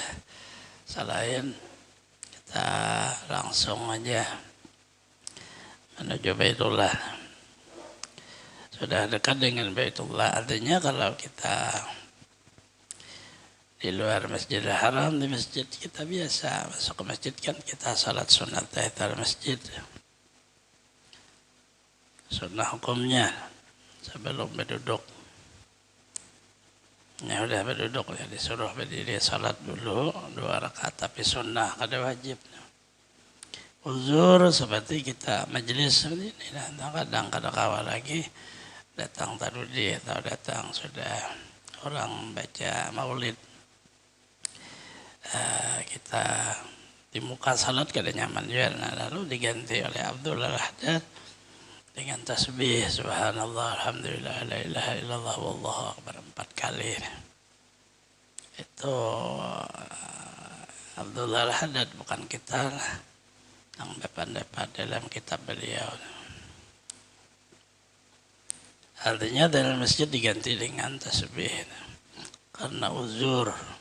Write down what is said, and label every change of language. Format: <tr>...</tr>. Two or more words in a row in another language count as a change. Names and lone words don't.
<id>Selain kita langsung aja menuju Baitullah. Sudah dekat dengan Baitullah. Artinya kalau kita di luar Masjidil Haram, di masjid kita biasa masuk ke masjid kan kita salat sunat</id> <ar>تحية المسجد.</ar> <id>Sunnah hukumnya sebelum berduduk. Ya udah berduduk ya, disuruh berdiri salat dulu 2 rakaat, tapi sunnah kada wajib. Uzur seperti kita majelis seperti ini, kadang kawal lagi datang tarudi atau datang sudah orang baca maulid. Kita di muka salat kada nyaman juga, lalu diganti oleh Abdul Haddad dengan tasbih</id> <ar>سبحان الله الحمد لله لا إله إلا الله والله أكبر</ar> <id>4 kali. Itu Abdullah Haddad, bukan kita yang dapat dalam kitab beliau. Artinya dalam masjid diganti dengan tasbih karena uzur.</id>